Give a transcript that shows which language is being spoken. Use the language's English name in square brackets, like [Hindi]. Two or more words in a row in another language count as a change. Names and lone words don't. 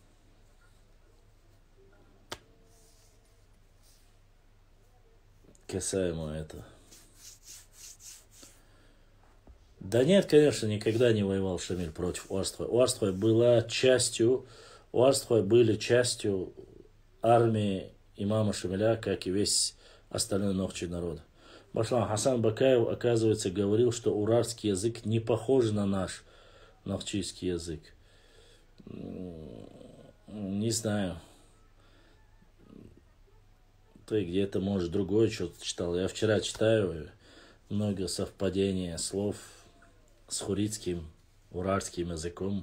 [Russian] Касаемо этого. Да нет, конечно, никогда не воевал Шамиль против Уарствой. Уарства были частью армии имама Шамиля, как и весь остальной нохчий народ. Башлам Хасан Бакаев, оказывается, говорил, что уральский язык не похож на наш нохчийский язык. Не знаю. Ты где-то, может, другое что-то читал. Я вчера читаю много совпадений слов с хуритским, уральским языком.